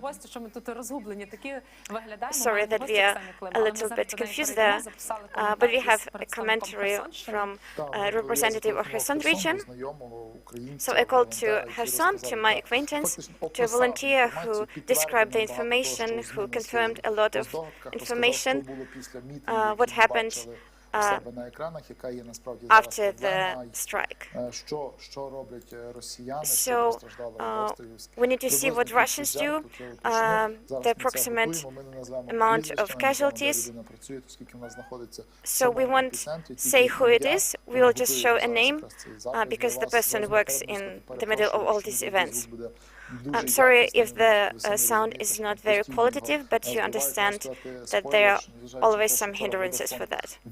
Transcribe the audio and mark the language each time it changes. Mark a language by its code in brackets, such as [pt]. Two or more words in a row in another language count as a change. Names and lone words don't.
[en] Sorry that we are a little bit confused there, but we have a commentary from a representative of Kherson region. So I called to Kherson, to my acquaintance, to a volunteer who described the information, who confirmed a lot of information, what happened [uk] себе на екранах, яка є насправді зараз [en] after the [uk] проблема, [en] strike. [uk] що роблять росіяни, [en] So, [uk] що постраждали від обстрілів. [en] we need to see what Russians do, the approximate amount of casualties. So we won't say who it is, we will just show a name because the person works in the middle of all these events. I'm sorry if the sound is not very qualitative, but you understand that there are always some hindrances for that.